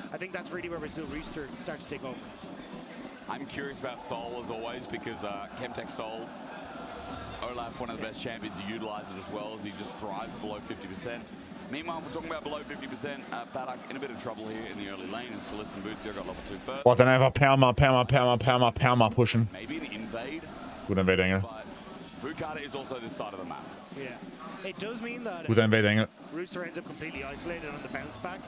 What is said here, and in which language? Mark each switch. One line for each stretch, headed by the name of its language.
English: I think that's really where we see Rooster start to take over. I'm curious about Soul as always, because Chemtech Soul, Olaf, one of the best champions, to utilize it as well, as he just thrives below 50%. Meanwhile, if we're talking about below 50%, Paddock in a bit of trouble here in the early lane as Kalista and Boosty got level 2 first.
German: Boah, dann einfach Perma pushen.
English: Maybe an
German: Guter Invade-Engel.
English: But Bukata is also this side of the map. Yeah. It does mean that
German: Guter Invade-Engel.
English: Rooster ends up completely isolated on the bounce back.